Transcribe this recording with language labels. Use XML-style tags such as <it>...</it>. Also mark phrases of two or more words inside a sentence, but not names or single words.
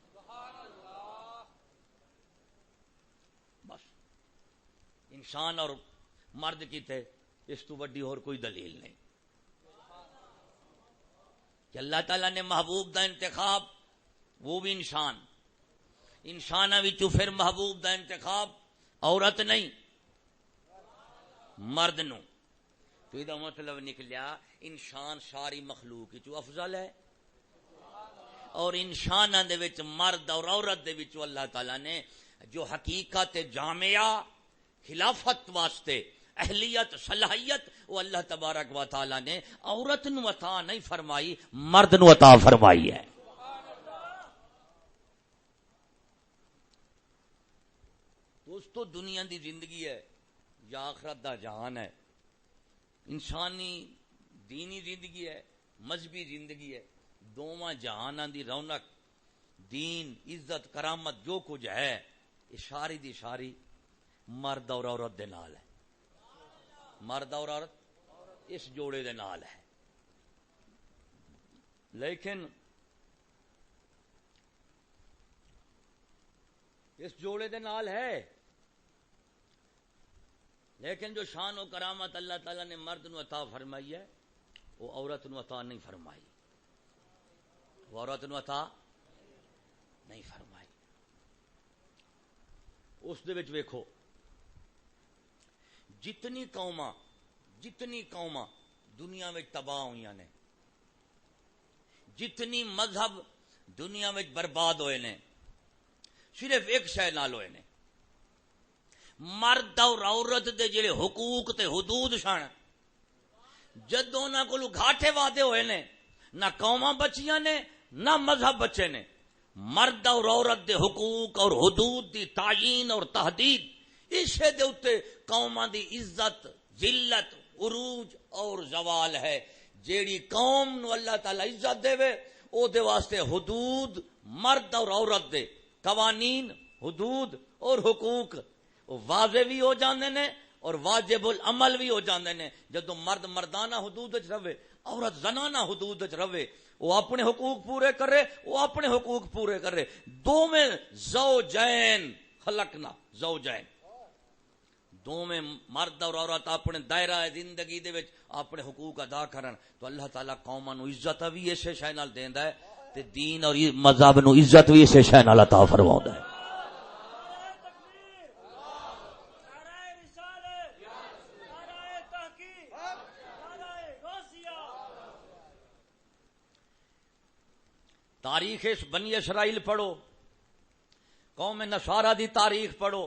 <pa>انسان اور مرد کی تھے، اس تو بڑی اور کوئی دلیل نہیں کہ اللہ تعالیٰ نے محبوب دا انتخاب وہ بھی انسانہ وچوں پھر محبوب دا انتخاب عورت نہیں مرد نو۔ تو یہ مطلب نکلیا انسان ساری مخلوق وچوں افضل ہے، اور انساناں دے وچ مرد اور عورت دے وچوں اللہ تعالیٰ نے جو حقیقت جامعہ خلافت واسطے اہلیت صلاحیت وہ اللہ تبارک و تعالی نے عورت نو عطا نہیں فرمائی، مرد نو عطا فرمائی ہے۔ دوستو دنیا دی زندگی ہے یا آخرت دا جہان ہے، انسانی دینی زندگی ہے، مذہبی زندگی ہے، دوواں جہاناں دی رونق دین عزت کرامت جو کچھ ہے یہ ساری دی ساری مرد اور عورت دے نال ہے، مرد اور عورت اس جوڑے دے نال ہے۔ لیکن اس جوڑے دے نال ہے، لیکن جو شان و کرامت اللہ تعالیٰ نے مرد نو عطا فرمائی ہے وہ عورت نو عطا نہیں فرمائی، وہ عورت نو عطا نہیں فرمائی۔ اس دے وچ ویکھو جتنی قوماں دنیا میں تباہ ہوئی نے، جتنی مذہب دنیا میں برباد ہوئے نے، صرف ایک شے نال ہوئے نے، مرد اور عورت دے جڑے حقوق تے حدود سن جدوں انہاں کولوں گھاٹے وعدے ہوئے نے نہ قوماں بچیاں نے نہ مذہب بچے نے. مرد اور عورت دے حقوق اور حدود دی تعیین اور تحدید اسے دے اتے قوماں دی عزت ذلت عروج اور زوال ہے. جیڑی قوم نو اللہ تعالی عزت دے وے او دے واسطے حدود مرد اور عورت دے قوانین حدود اور حقوق واضح بھی ہو جاندے نے اور واجب العمل بھی ہو جاندے نے. جدوں مرد مردانہ حدود وچ رہے عورت زنانہ حدود وچ رہے وہ اپنے حقوق پورے کرے وہ اپنے حقوق پورے کرے. دو میں</pa> <ar>زوجین خلقنا زوجین</ar> <pa>دو میں مرد اور عورت اپنے دائرہ زندگی دے وچ اپنے حقوق ادا کرن تو اللہ تعالیٰ قوماں نو عزت بھی اسے شے نال دیندا ہے تے دین اور مذہب نو عزت بھی اسے شے نال عطا فرماوندا ہے. تاریخ بنی اسرائیل پڑھو قوم نصارہ دی تاریخ پڑھو.</pa>